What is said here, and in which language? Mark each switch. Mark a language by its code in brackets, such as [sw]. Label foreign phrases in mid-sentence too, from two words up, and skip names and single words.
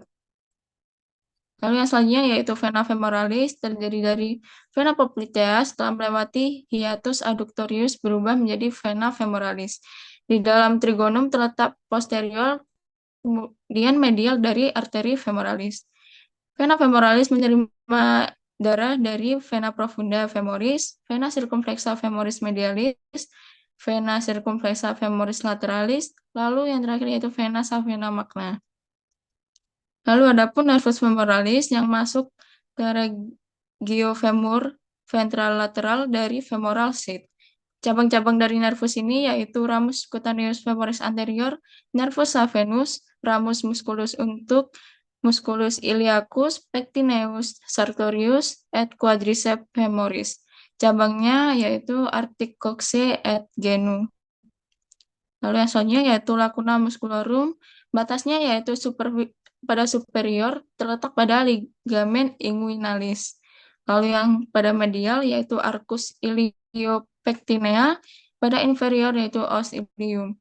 [id] Lalu yang selanjutnya yaitu [la] vena femoralis [id] terdiri dari [la] vena poplitea [id] setelah melewati [la] hiatus adductorius [id] berubah menjadi [la] vena femoralis. [id] Di dalam trigonum terletak posterior kemudian medial dari arteri femoralis. [la] Vena femoralis [id] menerima darah dari [la] vena profunda femoris, vena circumflexa femoris medialis, vena circumflexa femoris lateralis, [id] lalu yang terakhir yaitu [la] vena savena magna. [id] Lalu adapun [la] nervus femoralis [id] yang masuk ke regiofemur ventral lateral dari [en] femoral sheath. [id] Cabang-cabang dari [la] nervus ini [id] yaitu [la] ramus cutaneus femoris anterior, nervus saphenus, ramus musculus [id] untuk [la] musculus iliacus, pectineus sartorius, et quadriceps femoris. [id] Cabangnya yaitu [la] articoxe et genu. [id] Lalu yang selanjutnya yaitu [la] lacuna musculorum, [id] batasnya yaitu pada superior terletak pada ligamen inguinalis. Lalu yang pada medial yaitu [la] arcus iliopectinea, [id] pada inferior yaitu [la] os ilium.